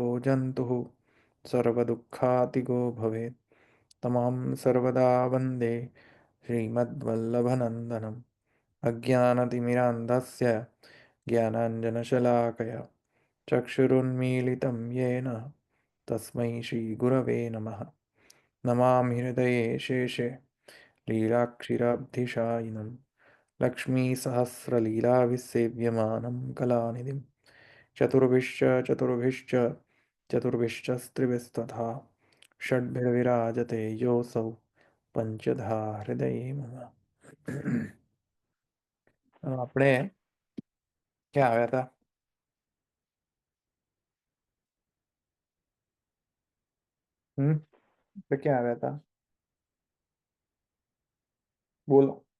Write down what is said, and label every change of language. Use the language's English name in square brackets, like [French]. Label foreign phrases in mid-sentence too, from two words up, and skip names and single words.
[Sanskrit] जन्तुः सर्वदुःखातिगो भवेत् तमां सर्वदा वन्दे श्रीमद्वल्लभनन्दनम् अज्ञानतिमिरान्धस्य ज्ञानाञ्जनशलाकया चक्षुरुन्मीलितं येन तस्मै श्रीगुरवे नमः नमामि हृदये शेषे लीलाक्षिराब्धिशायिनं लक्ष्मीसहस्रलीलाविसेव्यमानं कलानिधिं चतुर्भिश्च चतुर्भिश्च चतुर्भिश्चस्त्रिभिस्तथा षड्भिर्विराजते योऽसौ પંચધા હૃદયે મમ [Gujarati] આપણે ક્યાં આવ્યા હતા? આપણે ક્યાં આવ્યા હતા? બોલો.